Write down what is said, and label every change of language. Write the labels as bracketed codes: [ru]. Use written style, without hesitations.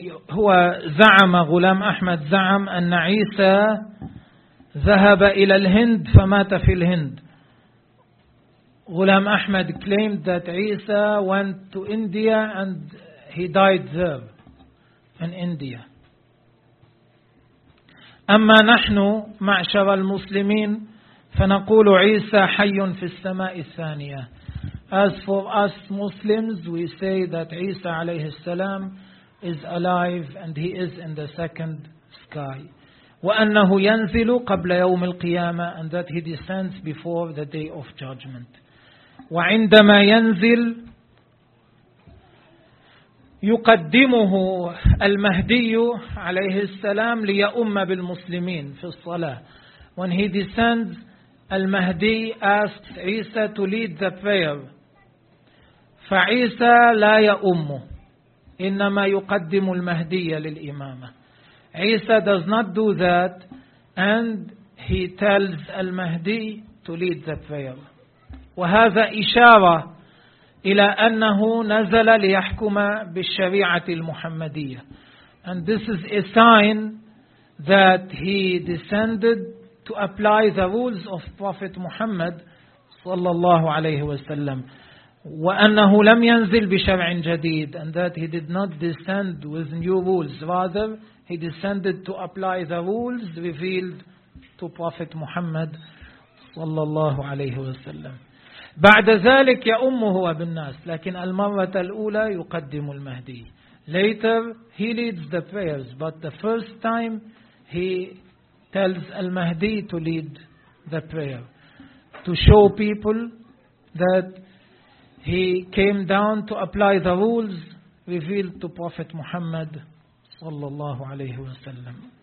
[ar] هو زعم غلام أحمد زعم أن عيسى ذهب إلى الهند فمات في الهند. [en] Ghulam Ahmad claimed that عيسى went to India and he died there in India. [ar] أما نحن معشر المسلمين فنقول عيسى حي في السماء الثانية. [en] As for us Muslims, we say that عيسى عليه السلام is alive and he is in the second sky. وأنه ينزل قبل يوم القيامة, and that he descends before the day of judgment. [ar] وعندما ينزل يقدمه المهدي عليه السلام ليؤم بالمسلمين في الصلاة. [en] When he descends, المهدي asks عيسى to lead the prayer. [ar] فعيسى لا يؤمه, إنما يقدم المهدي للإمامة. [en] عيسى does not do that and he tells المهدي to lead the prayer. [ar] وهذا إشارة إلى أنه نزل ليحكم بالشريعة المحمدية. [en] And this is a sign that he descended to apply the rules of Prophet Muhammad صلى الله عليه وسلم. وأنه لم ينزل بشرع جديد, and that he did not descend with new rules, rather he descended to apply the rules revealed to Prophet Muhammad صلى الله عليه وسلم. [ar] بعد ذلك يؤم هو بالناس, لكن المرة الأولى يقدم المهدي. [en] Later he leads the prayers, but the first time he tells المهدي to lead the prayer to show people that he came down to apply the rules revealed to Prophet Muhammad صلى الله عليه وسلم.